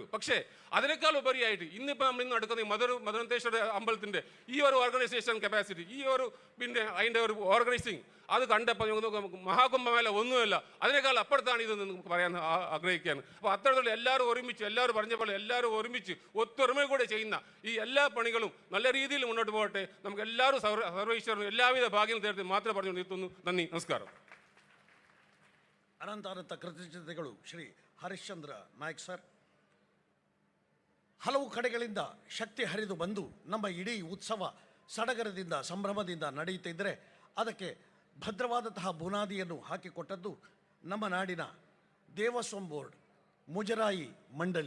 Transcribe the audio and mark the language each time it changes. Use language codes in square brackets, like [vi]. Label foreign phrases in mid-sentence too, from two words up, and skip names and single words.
[ml] പക്ഷേ അതിനേക്കാൾ ഉപരിയായിട്ട് ഇന്നിപ്പോൾ നമ്മൾ ഇന്ന് നടക്കുന്ന ഈ മധുരന്തേശ്വര അമ്പലത്തിൻ്റെ ഈ ഒരു [en] organisation capacity, [ml] ഈ ഒരു പിന്നെ അതിൻ്റെ ഒരു ഓർഗനൈസിങ് അത് കണ്ടപ്പോൾ നമുക്ക് മഹാകുംഭമേള ഒന്നുമല്ല, അതിനേക്കാൾ അപ്പുറത്താണ് ഇത് നമുക്ക് പറയാൻ ആഗ്രഹിക്കുകയാണ്. അപ്പോൾ അത്തരത്തിലുള്ള എല്ലാവരും ഒരുമിച്ച്, എല്ലാവരും പറഞ്ഞ പോലെ എല്ലാവരും ഒരുമിച്ച് ഒത്തൊരുമ കൂടെ ചെയ്യുന്ന ഈ എല്ലാ പണികളും നല്ല രീതിയിൽ മുന്നോട്ട് പോകട്ടെ. നമുക്ക് എല്ലാവരും സർവീശ്വരനും എല്ലാവിധ ഭാഗ്യം തേർത്ത് മാത്രം പറഞ്ഞു നിർത്തുന്നു. നന്ദി, നമസ്കാരം. [kn] ಅನಂತ ಕೃತಜ್ಞತೆಗಳು ಶ್ರೀ ಹರಿಶ್ಚಂದ್ರ ನಾಯ್ಕ್ ಸರ್. ಹಲವು ಕಡೆಗಳಿಂದ ಶಕ್ತಿ ಹರಿದು ಬಂದು ನಮ್ಮ ಇಡೀ ಉತ್ಸವ ಸಡಗರದಿಂದ ಸಂಭ್ರಮದಿಂದ ನಡೆಯುತ್ತಿದ್ದರೆ ಅದಕ್ಕೆ ಭದ್ರವಾದಂತಹ ಬುನಾದಿಯನ್ನು ಹಾಕಿಕೊಟ್ಟದ್ದು ನಮ್ಮ ನಾಡಿನ ದೇವಸ್ವಂ ಬೋರ್ಡ್, ಮುಜರಾಯಿ ಮಂಡಳಿ.